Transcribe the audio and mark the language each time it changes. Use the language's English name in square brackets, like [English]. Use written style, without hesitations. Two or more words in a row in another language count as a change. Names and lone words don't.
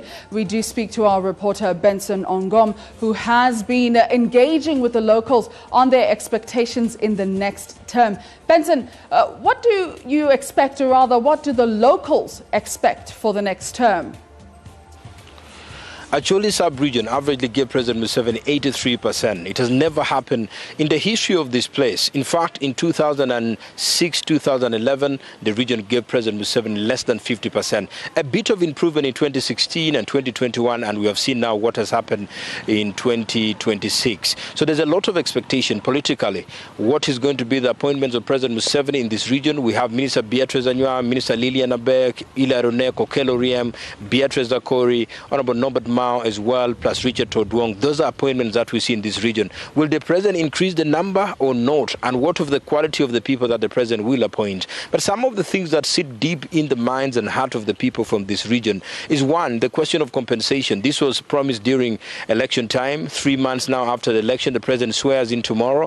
[English] We do speak to our reporter Benson Ongom, who has been engaging with the locals on their expectations in the next term. Benson, what do you expect, or rather, what do the locals expect for the next term? Acholi sub-region averagely gave President Museveni 83%. It has never happened in the history of this place. In fact, in 2006, 2011, the region gave President Museveni less than 50%. A bit of improvement in 2016 and 2021, and we have seen now what has happened in 2026. So there's a lot of expectation politically. What is going to be the appointments of President Museveni in this region? We have Minister Beatrice Anywa, Minister Lilian Abek, Ilarone Kokelo Riem, Beatrice Zakori, Honorable Norbert Mao as well, plus Richard Todwong. Those are appointments that we see in this region. Will the president increase the number or not? And what of the quality of the people that the president will appoint? But some of the things that sit deep in the minds and heart of the people from this region is, one, the question of compensation. This was promised during election time. 3 months now after the election, the president swears in tomorrow.